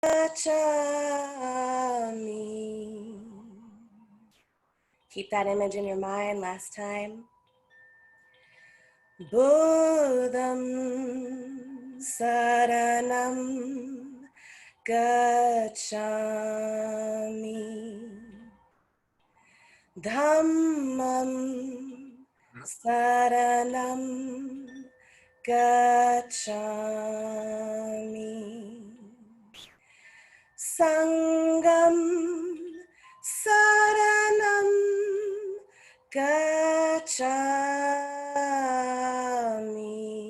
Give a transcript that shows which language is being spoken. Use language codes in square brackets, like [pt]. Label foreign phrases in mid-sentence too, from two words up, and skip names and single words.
[pi] Gachami. [en] Keep that image in your mind. Last time. [pi] Buddham Saranam Gachami. Dhammam Saranam Gachami. Sangam Saranam Gachami.